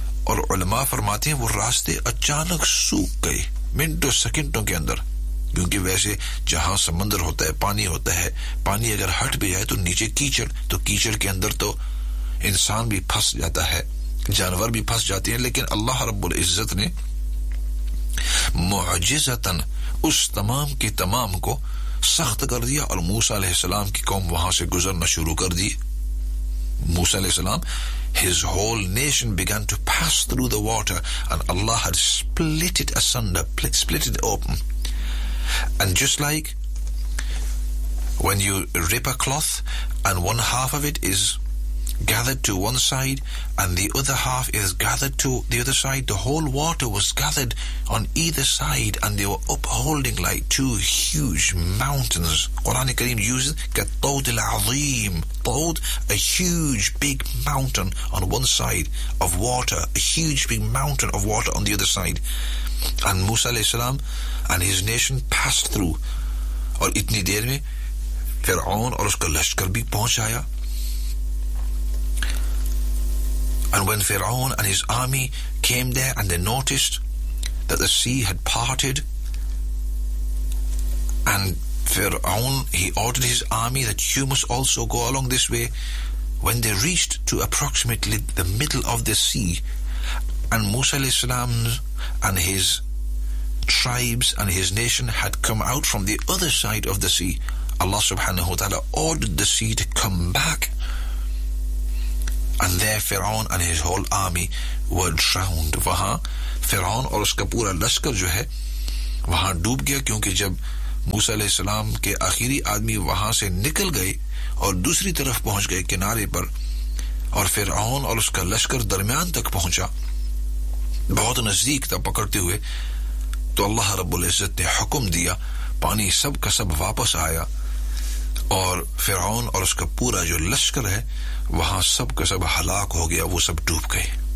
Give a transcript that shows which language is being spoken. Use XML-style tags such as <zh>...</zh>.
<ur>اور علماء فرماتے ہیں وہ راستے اچانک سوکھ گئے منٹوں سیکنڈوں کے اندر, کیونکہ ویسے جہاں سمندر ہوتا ہے پانی ہوتا ہے, پانی اگر ہٹ بھی جائے تو نیچے کیچڑ, تو کیچڑ کے اندر تو انسان بھی پھنس جاتا ہے, جانور بھی پھنس جاتے ہیں, لیکن اللہ رب العزت نے معجزتاً اس تمام کے تمام کو سخت کر دیا, اور موسیٰ علیہ السلام کی قوم وہاں سے گزرنا شروع کر دی.</ur> <en>موسیٰ علیہ السلام, his whole nation began to pass through the water, and Allah had split it asunder, split it open. And just like when you rip a cloth and one half of it is gathered to one side and the other half is gathered to the other side, the whole water was gathered on either side and they were upholding like two huge mountains. Quran Kareem uses Qatawd al-Azim, Qatawd, a huge big mountain on one side of water, a huge big mountain of water on the other side. And Musa alayhi salam and his nation passed through.</en> <ur>اور اتنی دیر میں فرعون اور اس کا لشکر بھی پہنچ آیا.</ur> <en>And when Fir'aun and his army came there and they noticed that the sea had parted, and Fir'aun, he ordered his army that you must also go along this way. When they reached to approximately the middle of the sea, and Musa alayhi salam and his tribes and his nation had come out from the other side of the sea, Allah subhanahu wa ta'ala ordered the sea to come back, and there Fir'aun and his whole army were drowned.</en> <ur>وہاں فرعون اور اس کا پورا لشکر جو ہے وہاں ڈوب گیا, کیونکہ جب موسیٰ علیہ السلام کے آخری آدمی وہاں سے نکل گئے اور دوسری طرف پہنچ گئے کنارے پر, اور فرعون اور اس کا لشکر درمیان تک پہنچا, بہت نزدیک تھا پکڑتے ہوئے, تو اللہ رب العزت نے حکم دیا, پانی سب کا سب واپس آیا, اور فرعون اور اس کا پورا جو لشکر ہے وہاں سب کا سب ہلاک ہو گیا, وہ سب ڈوب گئے.</ur>